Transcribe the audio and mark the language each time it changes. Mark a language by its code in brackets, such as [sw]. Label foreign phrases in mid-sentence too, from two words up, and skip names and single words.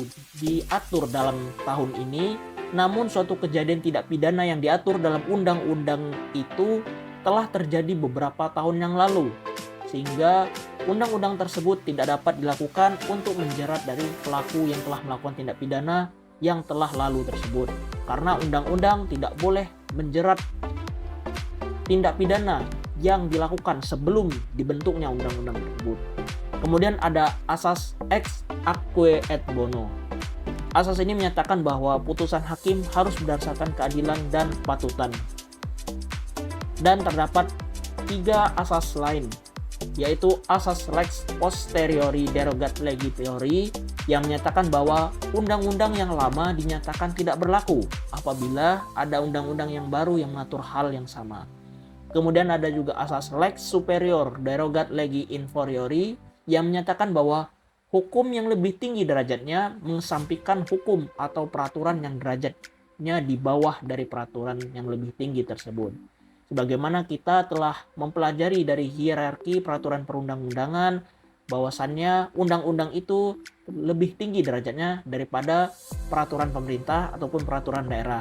[id] diatur dalam tahun ini, namun suatu kejadian tidak pidana yang diatur dalam undang-undang itu telah terjadi beberapa tahun yang lalu, sehingga undang-undang tersebut tidak dapat dilakukan untuk menjerat dari pelaku yang telah melakukan tindak pidana yang telah lalu tersebut, karena undang-undang tidak boleh menjerat tindak pidana yang dilakukan sebelum dibentuknya undang-undang tersebut. Kemudian ada asas [la] ex aequo et bono. [id] Asas ini menyatakan bahwa putusan hakim harus berdasarkan keadilan dan kepatutan. Dan terdapat 3 asas lain, yaitu asas [la] lex posteriori derogat legi priori [id] yang menyatakan bahwa undang-undang yang lama dinyatakan tidak berlaku apabila ada undang-undang yang baru yang mengatur hal yang sama. Kemudian ada juga asas [la] lex superior derogat legi inferiori [id] yang menyatakan bahwa hukum yang lebih tinggi derajatnya mengesampingkan hukum atau peraturan yang derajatnya di bawah dari peraturan yang lebih tinggi tersebut. Sebagaimana kita telah mempelajari dari hierarki peraturan perundang-undangan, bahwasannya undang-undang itu lebih tinggi derajatnya daripada peraturan pemerintah ataupun peraturan daerah.